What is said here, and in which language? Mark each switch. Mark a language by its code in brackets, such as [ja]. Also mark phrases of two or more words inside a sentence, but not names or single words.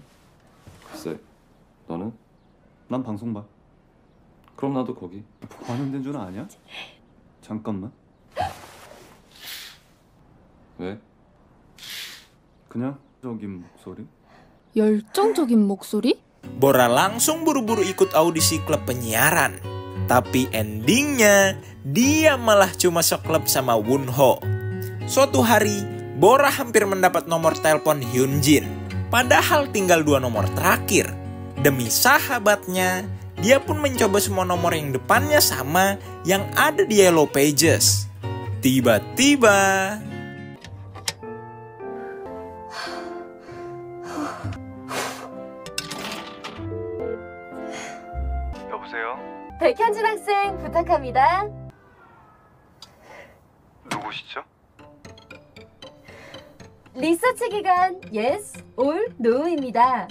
[ko] 글쎄, 너는? 난 방송 봐. 그럼 나도 거기. 뭐 하는 데인 줄 아냐? 잠깐만. 왜? 그냥 적인 목소리? 열정적인 목소리? [id] Bora langsung buru-buru ikut audisi klub penyiaran. Tapi endingnya, dia malah cuma seklub sama Wonho. Suatu hari, Bora hampir mendapat nomor telepon Hyunjin. Padahal tinggal 2 nomor terakhir. Demi sahabatnya, dia pun mencoba semua nomor yang depannya sama yang ada di Yellow Pages. Tiba-tiba... [ko] 여보세요? 백현진 학생 부탁합니다. 누구시죠? 리서치 기간 [en] Yes or No [ko] 입니다.